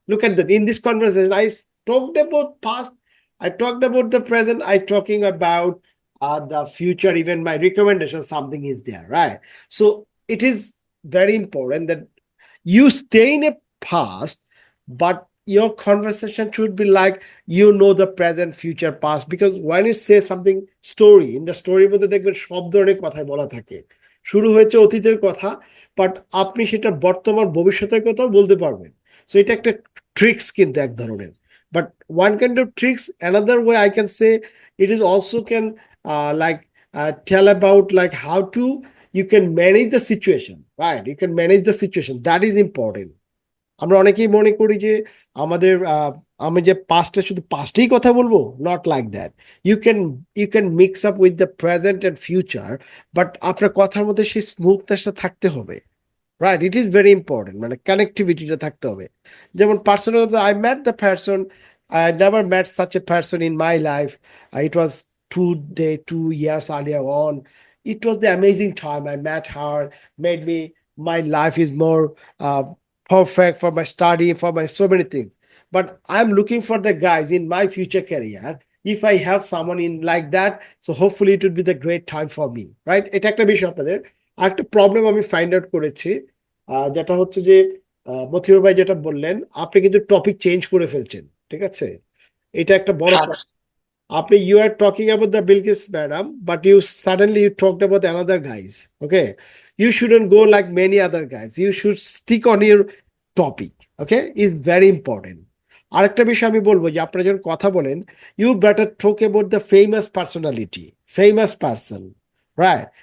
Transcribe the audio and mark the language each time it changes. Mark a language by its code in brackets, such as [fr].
[en] Look at that. In this conversation, I talked about past, I talked about the present, I talking about the future, even my recommendation, something is there, right? So it is very important that you stay in a past, but your conversation should be like the present, future, past. Because when you say something story, in the story [bn] মধ্যে দেখবেন সব ধরনের কথাই বলা থাকে। শুরু হয়েছে অতীতের কথা, বাট আপনি সেটা বর্তমান ভবিষ্যতের কথাও বলতে পারবেন। [en] so [bn] এটা একটা ট্রিক্স কিন্তু এক ধরনের। [en] But one kind of tricks, another way I can say it is also can like tell about like how to you can manage the situation, right? You can manage the situation, that is important. [bn] আমরা অনেকেই মনে করি যে আমাদের আমি যে পাস্টে শুধু পাস্টেই কথা বলবো, [en] Not like that. You can mix up with the present and future, but [bn] আপনার কথার মধ্যে সেই স্মুথনেসটা থাকতে হবে, [en] Right? It is very important, [bn] মানে কানেক্টিভিটিটা থাকতে হবে। [en] যেমন personal, I met the person, I never met such a person in my life. It was 2 years earlier on. It was the amazing time. I met her, made me, my life is more perfect for my study, for my so many things. But I'm looking for the guys in my future career. If I have someone in like that, so hopefully it would be the great time for me, right? [bn] এটা একটা বিষয় আপনাদের। আরেকটা problem আমি find out করেছি, যেটা হচ্ছে যে মথিউর ভাই যেটা বললেন, আপনি কিন্তু টপিক চেঞ্জ করে ফেলছেন, ঠিক আছে? এটা একটা বড় হ্যাঁ আপনি [en] you are talking about the Bilkis madam, but you suddenly you talked about another guys. Okay, you shouldn't go like many other guys. You should stick on your topic. Okay, is very important. [bn] আরেকটা বিষয় আমি বলবো যে আপনারা যখন কথা বলেন, [en] you better talk about the famous personality, famous person, right?